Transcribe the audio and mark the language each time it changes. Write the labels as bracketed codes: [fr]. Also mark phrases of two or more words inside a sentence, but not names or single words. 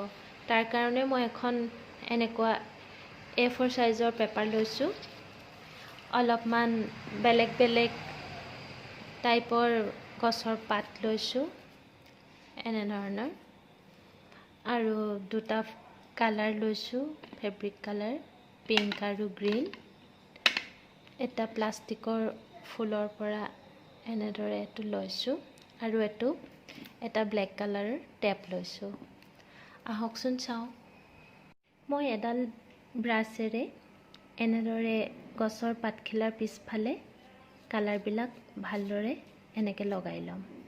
[as] তাৰ কাৰণে মই এখন এনেকুৱা A4 চাইজৰ পেপাৰ লৈছো। অলপমান বেলেগ বেলেগ টাইপৰ গছৰ পাত লৈছো এনে ধৰণৰ আৰু দুটা কালাৰ লৈছো, [en] fabric colour pink [as] আৰু গ্ৰীন। এটা প্লাষ্টিকৰ ফুলৰ পৰা এনেদৰে এটো লৈছো আৰু এটা [en] black colour [as] টেপ লৈছো। আহকচোন চাও। মই এডাল ব্ৰাছেৰে এনেদৰে গছৰ পাতখিলাৰ পিছফালে কালাৰ বিলাক ভালদৰে এনেকে লগাই লম।